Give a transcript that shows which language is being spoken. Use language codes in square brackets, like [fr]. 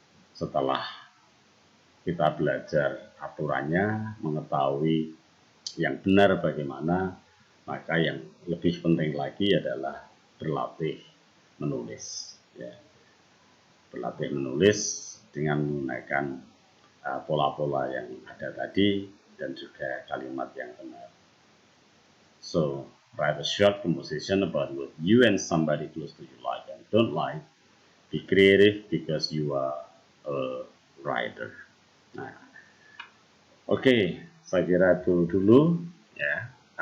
[id] Setelah kita belajar aturannya, mengetahui yang benar bagaimana, maka yang lebih penting lagi adalah berlatih menulis. Ya. Berlatih menulis dengan menggunakan pola-pola yang ada tadi dan juga kalimat yang benar. [en] So, write a short composition about what you and somebody close to you like and don't like. Be creative because you are a writer. [id] Nah, oke, saya kira itu dulu ya.